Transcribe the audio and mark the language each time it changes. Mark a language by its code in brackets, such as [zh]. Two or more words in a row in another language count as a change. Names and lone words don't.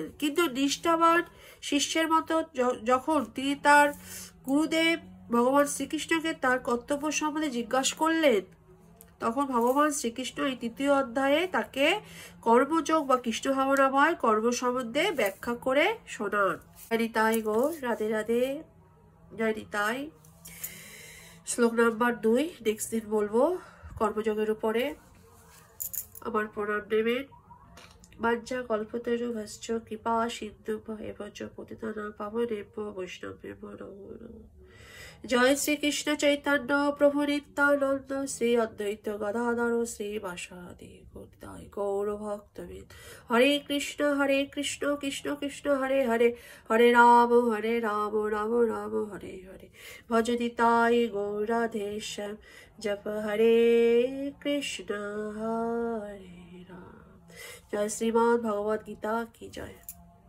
[bn] কিন্তু নিষ্ঠাবান শিষ্যের মতো যখন তিনি তার গুরুদেব ভগবান শ্রীকৃষ্ণকে তার কর্তব্য সম্বন্ধে জিজ্ঞাসা করলেন, তখন ভগবান শ্রীকৃষ্ণ এই তৃতীয় অধ্যায়ে তাকে কর্মযোগ বা কৃষ্ণ ভাবনাময় কর্ম সম্বন্ধে ব্যাখ্যা করে শোনান। জয় নিতাই গো, রাধে রাধে, জয় নিতাই। শ্লোক নাম্বার 2 নেক্সট দিন বলবো কর্মযোগের উপরে। আমার প্রণাম নেবেন। [sa] বাঞ্ছা কল্পতরুভশ্চ কৃপা সিন্ধুভ্য এব চ পতিতানাং পাবনেভ্যো বৈষ্ণবেভ্যো নমো নমঃ। जय श्री कृष्ण चैतन्य प्रभु नित्यानंद श्री अद्वैत गदाधर श्रीवासादि गौर भक्तवृंद। हरे कृष्ण कृष्ण कृष्ण हरे हरे, हरे राम राम राम हरे हरे। [hi] भज निताय गौराधेशम, जप हरे कृष्ण हरे राम। जय श्रीमद् भगवद गीता की जय।